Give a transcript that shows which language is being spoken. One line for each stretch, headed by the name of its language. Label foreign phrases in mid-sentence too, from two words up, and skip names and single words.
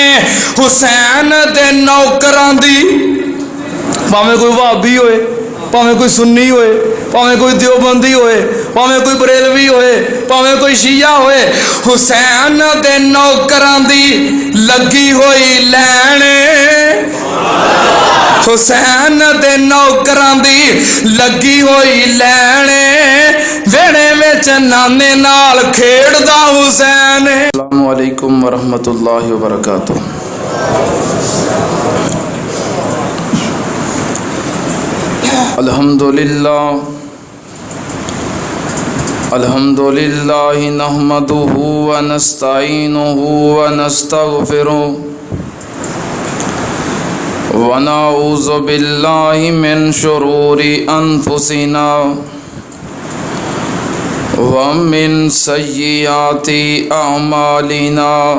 Punjabi: حسین دے نوکراں دی بھاویں کوئی بھابھی ہوئے، بھاویں کوئی سنی ہوئے، بھاویں کوئی دیوبندی ہوئے، بھاویں کوئی بریلوی ہوئے، بھاویں کوئی شیعہ ہوئے، حسین دے نوکراں دی لگی ہوئی لین، حسین دے نوکراں دی لگی ہوئی لین، ویہڑے وچ نانے نال کھیڈدا حسین.
Arabic: السلام عليكم ورحمة الله وبركاته. الحمد لله الحمد لله نحمده ونستعينه ونستغفره ونعوذ بالله من شرور أنفسنا ومن سيئات أعمالنا.